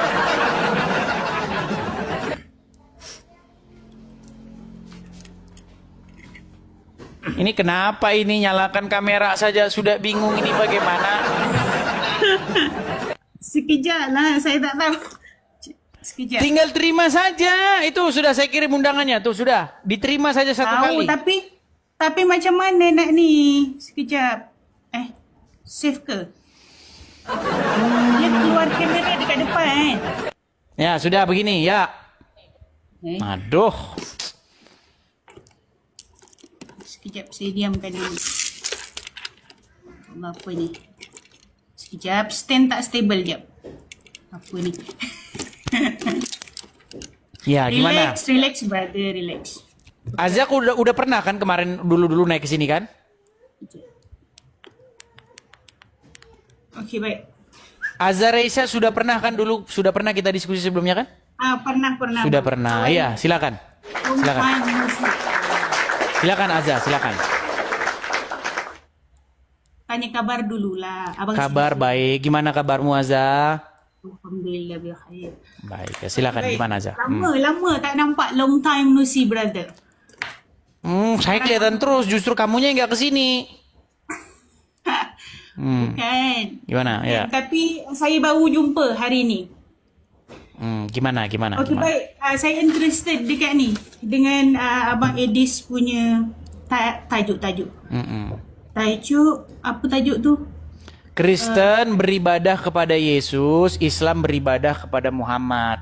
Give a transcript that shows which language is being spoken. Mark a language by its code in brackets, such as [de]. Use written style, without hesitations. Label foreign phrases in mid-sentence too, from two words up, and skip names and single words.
[id] Ini kenapa ini nyalakan kamera saja sudah bingung ini bagaimana? [ms] Sekejap lah, saya tak tahu. Sekejap. [id] Tinggal terima saja. Itu sudah saya kirim undangannya. Tuh sudah. Diterima saja satu kali. [ms] Tapi macam mana nak ni? Sekejap. Save ke? Dia keluar kamera dekat depan [id] Ya, sudah begini. Ya. Aduh. [ms] Sekejap, saya diamkan dulu. Apa ni? Sekejap, stand tak stable jap. Apa ni? [id] Ya, gimana? [en] Relax brother, relax. [id] Azza udah pernah kan kemarin dulu naik ke sini kan? Okey, baik. Azza Raisa sudah pernah kan dulu, sudah pernah kita diskusi sebelumnya kan? Pernah. Sudah pernah. Iya, silakan. Silakan Azza, silakan. Tanya kabar dululah. Kabar baik. Gimana kabarmu Azza? [ar] الحمد لله بخير. [id] Baik, silakan. Gimana Azza? [ms] Lama tak nampak, [en] long time no see brother. [id] Saya kelihatan terus, justru kamunya yang nggak kesini. Bukan. Gimana? Ya. [ms] Tapi saya baru jumpa hari ni. [id] Gimana? Okey, baik. [ms] Saya interested dekat ni dengan Abang Edis punya tajuk. Tajuk, apa tajuk tu? [id] Kristen beribadah kepada Yesus, Islam beribadah kepada Muhammad.